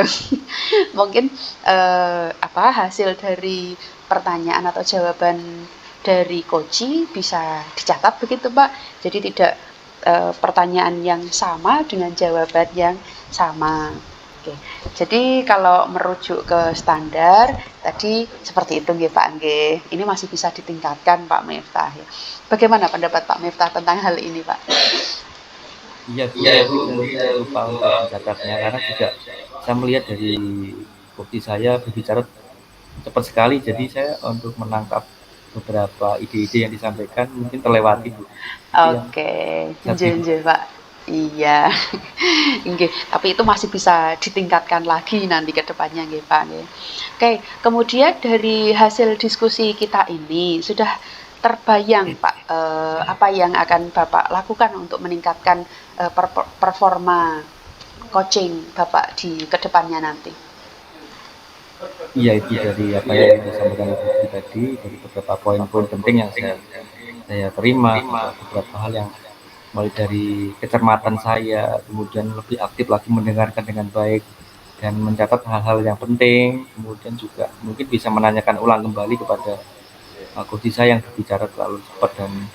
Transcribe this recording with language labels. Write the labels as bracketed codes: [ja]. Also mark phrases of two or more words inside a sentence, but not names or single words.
[id] Mungkin hasil dari pertanyaan atau jawaban dari coach bisa dicatat begitu Pak. Jadi tidak pertanyaan yang sama dengan jawaban yang sama. Oke. Jadi kalau merujuk ke standar tadi seperti itu nggih Pak nggih. Ini masih bisa ditingkatkan Pak Miftah ya. Bagaimana pendapat Pak Miftah tentang hal ini Pak? Iya Bu, tadi saya lupa untuk mencatatnya karena juga saya melihat dari bukti saya berbicara cepat sekali, jadi saya untuk menangkap beberapa ide-ide yang disampaikan mungkin terlewati Bu. Itu yang Oke, satu Bu. nggih Pak. Iya. Nggih, tapi itu masih bisa ditingkatkan lagi nanti ke depannya nggih Pak nggih. Oke, kemudian dari hasil diskusi kita ini sudah terbayang Pak apa yang akan Bapak lakukan untuk meningkatkan performa coaching Bapak di kedepannya nanti? Iya itu dari apa yang disampaikan Ibu Putri tadi, dari beberapa poin-poin penting yang saya terima, beberapa hal yang mulai dari kecermatan saya, kemudian lebih aktif lagi mendengarkan dengan baik dan mencatat hal-hal yang penting, kemudian juga mungkin bisa menanyakan ulang kembali kepada coach saya yang berbicara terlalu cepat dan